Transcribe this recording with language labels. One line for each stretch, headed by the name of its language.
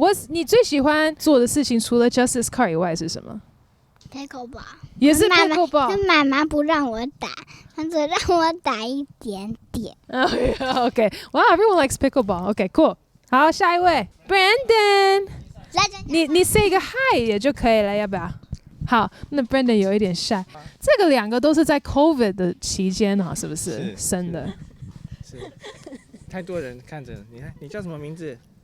Chinese: 你最喜欢做的事情，除了 Justice Card 以外是什么？ Pickleball。也是 Pickleball。跟妈妈不让我打，她只让我打一点点。
English: OK， wow, everyone likes pickleball. OK, cool.
Chinese: 好，下一位 Brandon。你 say 个 hi 也就可以了，要不要？好，那 Brandon 有一点 shy。这个2个都是在 COVID 的期间啊，是不是生的？是，太多人看着你看，你叫什么名字？